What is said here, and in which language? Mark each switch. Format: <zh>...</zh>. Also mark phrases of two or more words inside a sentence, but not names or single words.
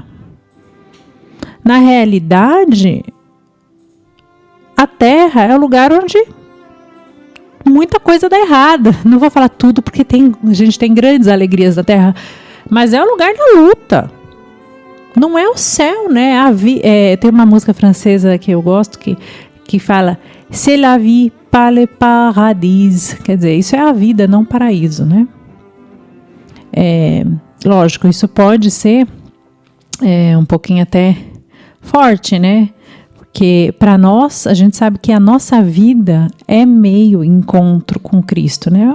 <pt>Na realidade, a Terra é o lugar onde muita coisa dá errada. Não vou falar tudo porque a gente tem grandes alegrias na Terra, mas é o lugar da luta. Não é o céu, né? Tem uma música francesa que eu gosto que fala</pt> <fr>c'est la vie, pas le paradis.</fr> <pt>Quer dizer, isso é a vida, não o paraíso, né? Lógico, isso pode ser um pouquinho até forte, né? Porque para nós, a gente sabe que a nossa vida é meio encontro com Cristo, né?</pt>